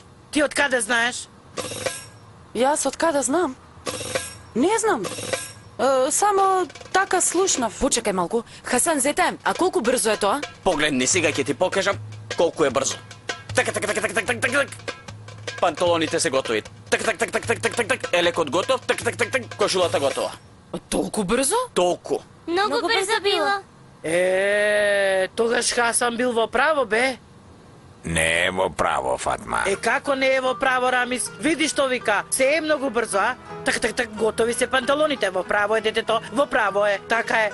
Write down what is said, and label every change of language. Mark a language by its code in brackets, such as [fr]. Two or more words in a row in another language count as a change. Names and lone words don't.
[mk] Ти од каде знаеш? Јас од каде знам? Не знам. Само така слушнав. Почекај малку. Хасан, зете, а колку брзо е тоа? Погледни, сега ќе ти покажам колку е брзо. Така, така, така, така, така, така, така. Панталоните се готови. Так, так, так, так, так, так, так, так. Елекот готов. Так, так, так, так. Кошулата готова. Толку брзо? Толку. Много брзо било. Тогаш Хасан бил во право, бе. Не е во право, Фатма. Како не е во право, Рамис? Види што вика, се е многу брзо, а? Так, готови се панталоните, во право е детето, во право е, така е.